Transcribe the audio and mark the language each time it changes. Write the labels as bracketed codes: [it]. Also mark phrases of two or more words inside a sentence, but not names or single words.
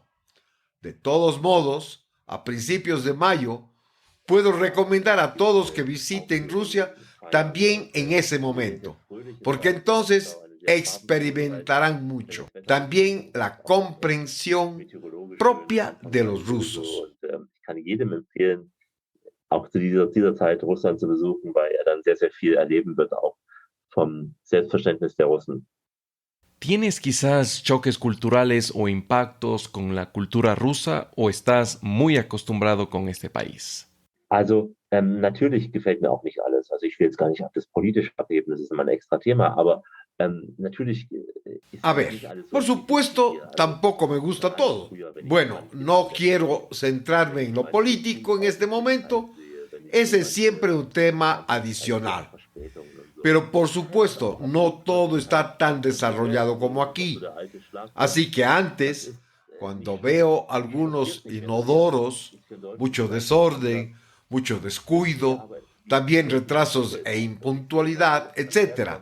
[es] De todos modos, a principios de mayo, puedo recomendar a todos que visiten Rusia también en ese momento, porque entonces experimentarán mucho. También la comprensión propia de los rusos. [de] Ich kann jedem empfehlen, auch zu dieser Zeit Russland zu besuchen, weil er dann sehr viel erleben wird, auch vom Selbstverständnis der Russen. [es] ¿Tienes quizás choques culturales o impactos con la cultura rusa o estás muy acostumbrado con este país? [de] Also natürlich gefällt mir auch nicht alles. Also ich will jetzt gar nicht auf das Politische abheben, das ist immer ein extra Thema, aber natürlich ist [es] A ver, [de] nicht alles so [es] por supuesto, [de] wie- also, [es] tampoco me gusta todo. Bueno, no quiero centrarme en lo político en este momento. Ese es siempre un tema adicional. Pero por supuesto, no todo está tan desarrollado como aquí. Así que antes, cuando veo algunos inodoros, mucho desorden, mucho descuido, también retrasos e impuntualidad, etc.